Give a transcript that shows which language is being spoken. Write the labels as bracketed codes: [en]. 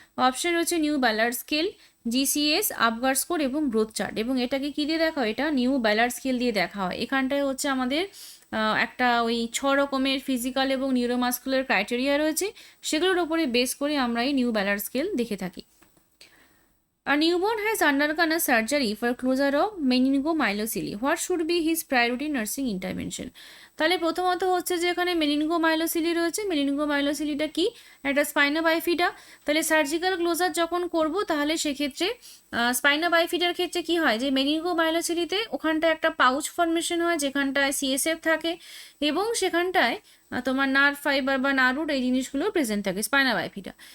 [bn] Option রয়েছে new ballad scale, GCS, আপগার score এবং growth chart. এবং এটাকে কী দিয়ে দেখা হয়, এটা নিউ ব্যালার্ড স্কেল দিয়ে দেখা হয়। এখানটায় হচ্ছে আমাদের একটা ওই 6 রকমের ফিজিক্যাল এবং নিউরোমাস্কুলার ক্রাইটেরিয়া রয়েছে, সেগুলোর উপরে বেস করে আমরা এই নিউ ব্যালার্ড স্কেল দেখে থাকি। [en] A newborn has undergone a surgery for closure of meningomyelocele. What should be his priority nursing intervention? [bn] তাহলে প্রথমত হচ্ছে যে এখানে মেনিনগোমাইলোসিলি রয়েছে। মেনিনগোমাইলোসিলিটা কি, একটা স্পাইনা বাইফিডা। তাহলে সার্জিক্যাল ক্লোজার যখন করব তাহলে সেক্ষেত্রে স্পাইনা বাইফিডার ক্ষেত্রে কি হয় যে মেনিনগোমাইলোসিলিতে ওখানটায় একটা পাউচ ফর্মেশন হয় যেখানটায় CSF থাকে এবং সেখানটায় তোমার নার্ভ ফাইবার বা নার্ভ এই জিনিসগুলো প্রেজেন্ট থাকে স্পাইনা বাইফিডা।